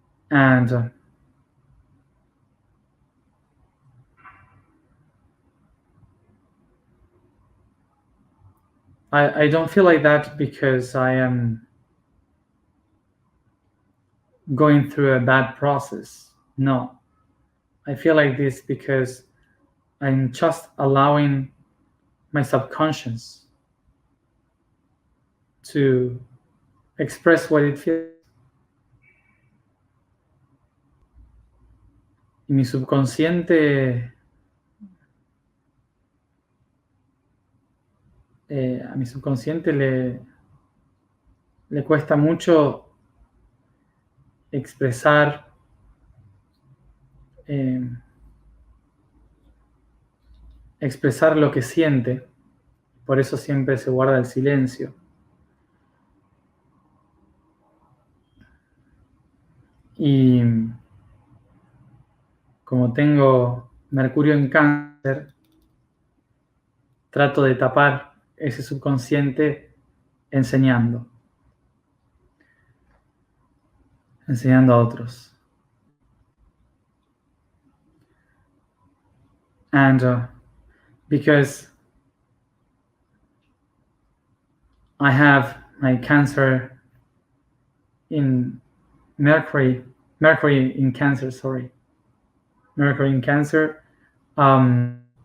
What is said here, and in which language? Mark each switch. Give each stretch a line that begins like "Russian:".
English: And I don't feel like that because I am going through a bad process. No, I feel like this because I'm just allowing my subconscious to express what it feels.
Spanish: Y mi subconsciente, a mi subconsciente le cuesta mucho expresar eh, expresar lo que siente, por eso siempre se guarda el silencio. Y como tengo Mercurio en Cáncer, trato de tapar ese subconsciente enseñando, enseñando a otros.
English: And because I have my Cancer in Mercury in Cancer, Mercury in Cancer, I